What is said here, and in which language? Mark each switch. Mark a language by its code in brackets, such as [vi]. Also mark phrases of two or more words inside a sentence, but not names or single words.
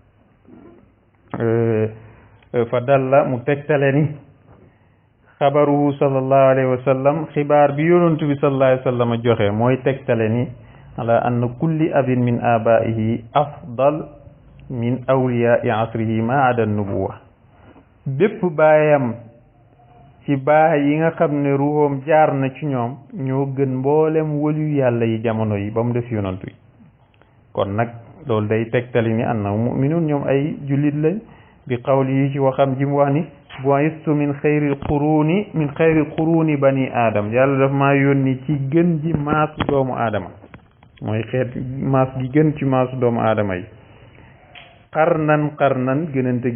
[ar] فدل [wo] mu tegtale ni [ar] خبره صلى الله عليه وسلم [wo] xibaar bi yonantu bi [ar] صلى الله عليه وسلم [wo] joxe mooy tegtale ni [ar] على أن كل أب من آبائه أفضل من أولياء عصره ما عدا النبوة [wo] bépp baayam ci baay yi nga xam ne ruuxoom jaar na ci ñoom ñoo gën mboolem waliyu yàlla yi jamono yi ba mu def yonantu yi kon nag loolu day tegtali ni [ar] أن مؤمنون [wo] ñoom ay jullit lañ [ar] بقول [wo] yi ci waxam ji mu wax ni [ar] بعثت من خير قرون بني آدم [wo] yàlla daf maa yónni ci gën ji maasu doomu aadama mooy xeet maas gi gën ci maasu doomu aadama yi qarnan gënante gi